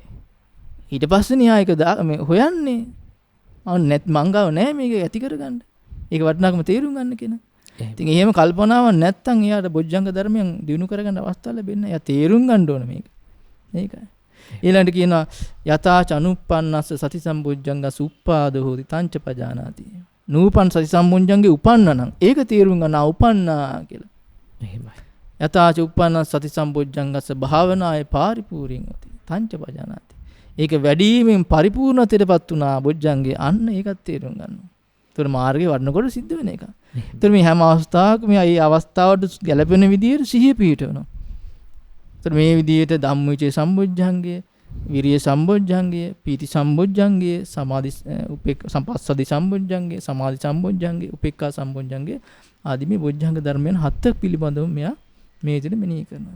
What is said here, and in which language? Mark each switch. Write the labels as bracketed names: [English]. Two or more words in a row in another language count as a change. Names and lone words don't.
[Sinhala] ඊට පස්සේ න්යා ඒක මේ හොයන්නේ. නැත් මංගාව නෑ මේක ඇති කරගන්න. ඒක වටිනාකම තේරුම් ගන්න කෙනා. ඉතින් එහෙම කල්පනාවක් නැත්තම් එයාට බොජ්ජංග ධර්මයන් දිනු කරගන්න අවස්ථාව ලැබෙන්නේ නැහැ. එයා තේරුම් ගන්න ඕන මේක. ඒකයි. [Pali] ඊළඟට කියනවා යතාච අනුප්පන්නස්ස සති සම්බොජ්ජංගස් උප්පාදෝ හෝති තංච පජානාති. [Sinhala] නූපන් සති සම්බොජ්ජංගේ උපන්නනම් ඒක තේරුම් ගන්න උපන්නා කියලා. එහෙමයි. [Pali] යතාච උප්පන්නස් සති සම්බොජ්ජංගස්ස භාවනායේ පරිපූර්ණං හෝති තංච පජානාති. [Sinhala] ඒක වැඩිමෙන් පරිපූර්ණත්වයටපත් වුණා බොජ්ජංගේ අන්න ඒකත් තේරුම් ගන්නවා. ඒතර මාර්ගේ වඩනකොට සිද්ධ වෙන එක. ඒතර මේ හැම අවස්ථාවකම මේ අවස්ථාවට ගැලපෙන විදිහට සිහිය පිහිටවනවා. ඒතර මේ විදිහට ධම්මවිචේ සම්බොජ්ජංගය, විරිය සම්බොජ්ජංගය, පීති සම්බොජ්ජංගය, සමාධි සම්පස්සදි සම්බොජ්ජංගය, සමාධි සම්බොජ්ජංගය, උපේක්ඛා සම්බොජ්ජංගය ආදී මේ බොජ්ජංග ධර්මයන් හතක් පිළිබඳව මෙයා මේ විදිහට මෙනෙහි කරනවා.